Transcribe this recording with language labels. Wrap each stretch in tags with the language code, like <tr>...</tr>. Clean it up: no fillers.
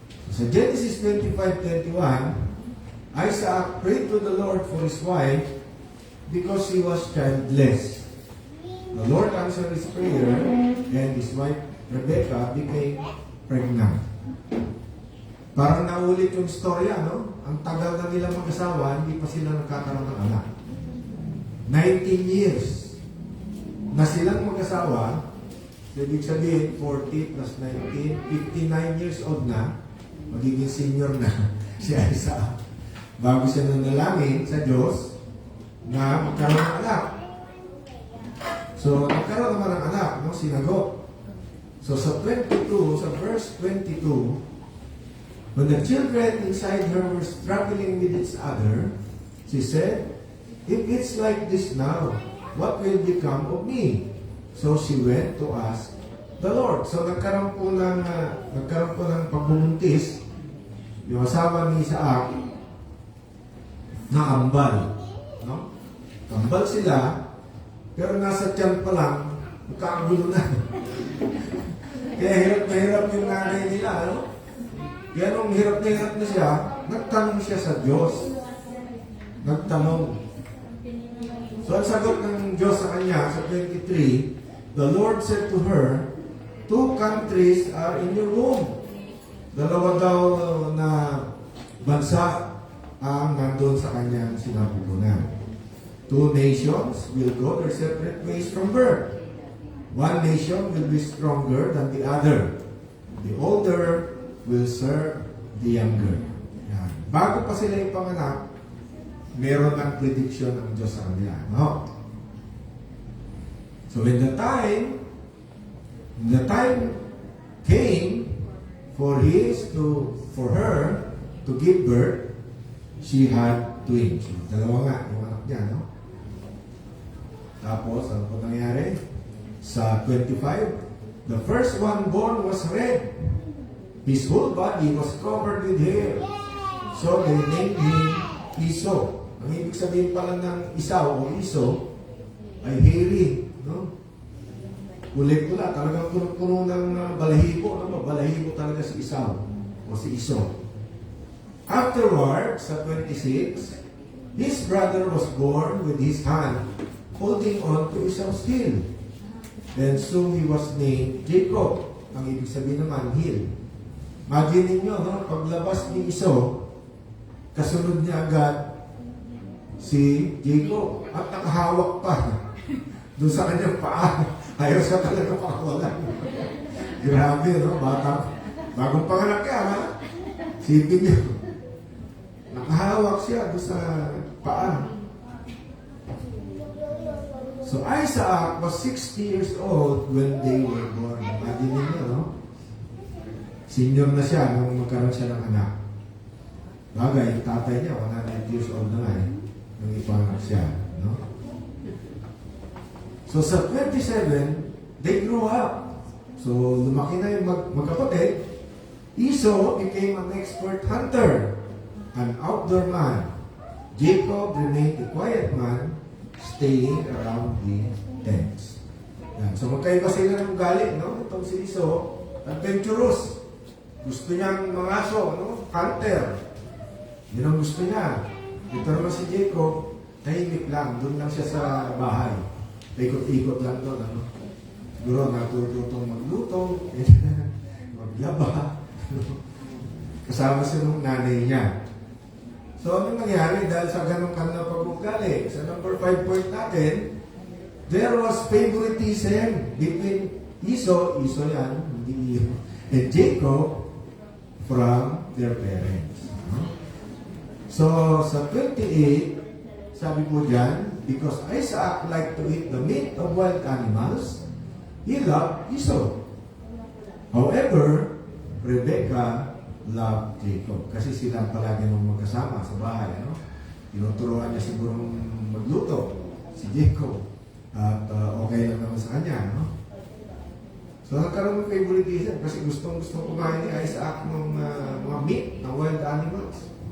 <en>So, sa Genesis 25:21, Isaac prayed to the Lord for his wife because she was childless. The Lord answered his prayer and his wife Rebecca became pregnant.</en> <tl>Parang naulit yung storya, no? Ang tagal na nila mag-asawa, hindi pa sila nagkakaroon ng anak. 19 years na silang mag-asawa. So, ibig sabihin, 40 plus 19, 59 years old na, magiging senior na si Isaac. Bago siya nanalangin sa Diyos na magkaroon ng anak. So, nagkaroon naman ng anak, no? Sinagot.</tl> <en>So, sa 22, sa verse 22, when the children inside her were struggling with each other, she said, "If it's like this now, what will become of me?" So she went to ask the Lord.</en> <tl>So nagkaroon po ng pagbubuntis yung asawa ni Isaac na ambal. No? Ambal sila, pero nasa tiyan pa lang, magkakagulo na. Kaya hirap na hirap yung nanay nila. No? Kaya nung hirap na siya, nagtanong siya sa Diyos. Nagtanong.</tl> <en>So</en> <tl>ang sagot ng Diyos sa kanya,</tl> <en>sa 23, the Lord said to her, 2 countries are in your womb.</en> <tl>Dalawa daw na bansa ang nandun sa kanyang sinapupunan.</tl> <en>2 nations will go their separate ways from birth. 1 nation will be stronger than the other. The older will serve the younger.</en> <tl>Yan. Bago pa sila yung panganak, meron ng prediction ng Diyos sa kanila. No?</tl> <en>So when the time came for her to give birth, she had twins.</en> <tl>Dalawa nga yung anak niya, no? Tapos, ano po nangyari?</tl> <en>Sa 25, the first one born was red. His whole body was covered with hair. So they named him Esau.</en> <tl>Ang ibig sabihin pala ng Esau o Esau ay hairy, no? Kulit-pula, talagang puno ng balahibo, no? Balahibo talaga si Esau o si Esau.</tl> <en>Afterward, sa 26, his brother was born with his hand holding on to Esau's heel. And so he was named Jacob.</en> <tl>Ang ibig sabihin naman, heel. Imagine ninyo, no? Paglabas ni Esau, kasunod niya agad si Jacob. At nakahawak pa doon sa kanyang paa. Ayaw siya talaga pakawalan. Grabe, no? Bagong panganak ka, ha? Sipin niyo. Nakahawak siya doon sa paa.</tl> <en>So Isaac was 60 years old when they were born.</en> <tl>Imagine niyo, no? Senior na siya nung magkaroon siya ng anak. Bagay, yung tatay niya, 100 years old na nga eh. Nung ipanganak siya, no? So sa 27,</tl> <en>they grew up.</en> <tl>So lumaki na yung magkapatid.</tl> <en>Esau became an expert hunter, an outdoor man. Jacob remained a quiet man, staying around the tents.</en> <tl>Yan. So magkaiba sila ng galit, no? Itong si Esau, adventurous. Gusto niyang mangaso, no? Hunter. Yun ang gusto niya. Ito naman si Jacob, tahimik lang. Doon lang siya sa bahay. Ikot-ikot lang doon, ano? Siguro natututong magluto, maglaba. Kasama siya ng nanay niya. So, ano nangyari dahil sa ganong kanilang pag-ugali? Sa number 5 point natin,</tl> <en>there was favoritism between Esau yan, hindi and Jacob from their parents. So, sa 28,</en> <tl>sabi po dyan,</tl> <en>because Isaac liked to eat the meat of wild animals, he loved Esau. However, Rebecca loved Jacob.</en> <tl>Kasi sila palagi nung magkasama sa bahay. Ano? Tinuturuan niya siguro magluto si Jacob. At okay lang naman sa kanya. No? So nagkaroon ng favoritism kasi gustong kumain ni Isaac ng mga meat, ng wild animals.</tl>